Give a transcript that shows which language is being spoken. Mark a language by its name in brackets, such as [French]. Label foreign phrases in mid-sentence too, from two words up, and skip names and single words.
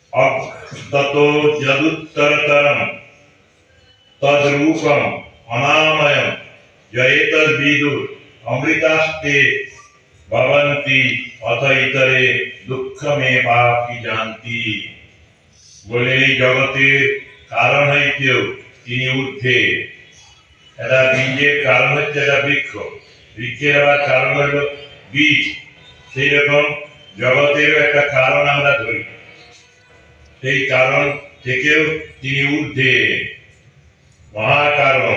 [Sanskrit] ततो यदुत्तरतरं तद्रूपम् अनामयं यैतद्विदुः अमृतास्ते भवन्ति अथ इतरे दुःखमेवापि जानति। [Bangla] বলে এই জগতের কারণ হইতেও তিনি ঊর্ধ্বে। এটা বীজের কারণ হচ্ছে একটা বৃক্ষ, বৃক্ষের আবার কারণ হলো বীজ। সেই রকম জগতেরও একটা কারণ আমরা ধরি, সেই কারণ থেকেও তিনি ঊর্ধ্বে, মহাকারণ।